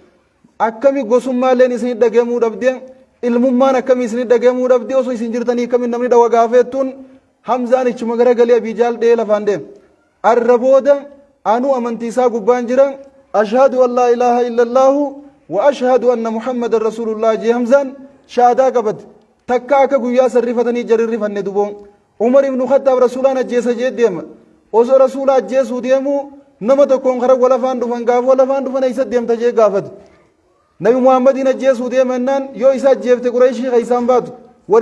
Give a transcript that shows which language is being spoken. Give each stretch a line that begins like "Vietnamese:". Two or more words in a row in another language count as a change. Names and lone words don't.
Oromo: akkami gosummaalleen isinit dhageemuu dhabde ilmummaan akkami isinit dhageemuu dhabde osoo isin jirtanii akkami namni dhawa gaafeettuun Hamzaan ichuma garagalee Abii Jaal dhee lafaan deem arra booda anuu amantii isaa gubbaan jira
Arabic: أشهد أن لا إله إلا الله وأشهد أن محمدا رسول الله
Oromo: jee Hamzaan shaadaa qabat takka akka guyyaa sarrifatanii jarirrifanne duboo Umar ibnu Khattaab rasuulaan ajjeesa jee deema osoo rasuula ajjeesuu deemu nama tokkoon kara walafaan dhufan gaafa walafaan dhufan eessa deemta jee gaafatu nabi Muhammadiin ajjeesuu deemennaan yoo isa ajjeefte Qurayshii keeysaan baatu warri